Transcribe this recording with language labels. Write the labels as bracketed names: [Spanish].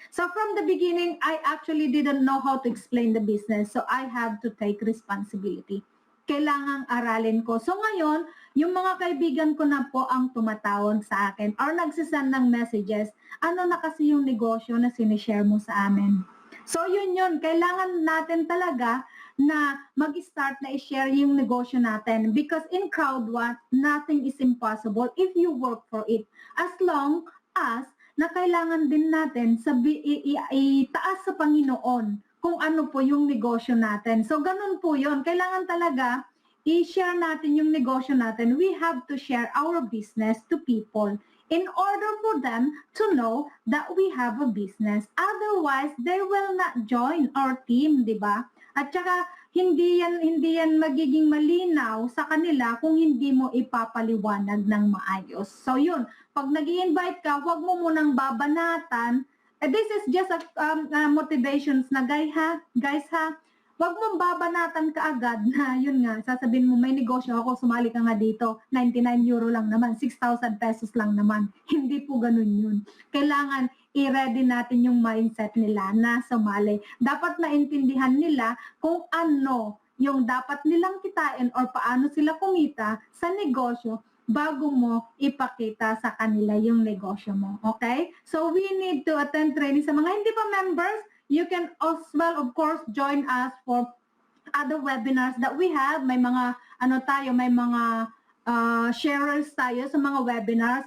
[English] So from the beginning, I actually didn't know how to explain the business. So I have to take responsibility. [Filipino] Kailangang aralin ko. So ngayon, yung mga kaibigan ko na po ang tumatawag sa akin or nagsisend ng messages, ano na kasi yung negosyo na sinishare mo sa amin. So yun, kailangan natin talaga na mag-start na i-share yung negosyo natin [English] because in Crowd1, nothing is impossible if you work for it. [Filipino] As long as na kailangan din natin itaas sa Panginoon kung ano po yung negosyo natin. So, ganun po yun. Kailangan talaga i-share natin yung negosyo natin. [English] We have to share our business to people in order for them to know that we have a business. Otherwise, they will not join our team, [Filipino] di ba? At saka, hindi yan magiging malinaw sa kanila kung hindi mo ipapaliwanag ng maayos. So, yun. Pag nag-i-invite ka, huwag mo munang babanatan. [English] This is just a motivations [Filipino] na guys ha, wag mong babanatan ka agad na yun nga, sasabihin mo may negosyo ako, sumali ka nga dito, 99 euro lang naman, 6,000 pesos lang naman. Hindi po ganun yun. Kailangan i-ready natin yung mindset nila na sumali. Dapat maintindihan nila kung ano yung dapat nilang kitain or paano sila kumita sa negosyo bago mo ipakita sa kanila yung negosyo mo. Okay? [English] So we need to attend training [Filipino] sa mga hindi pa [English] members. You can as well, of course, join us for other webinars that we have. [Filipino] May mga, may mga sharers tayo sa mga webinars.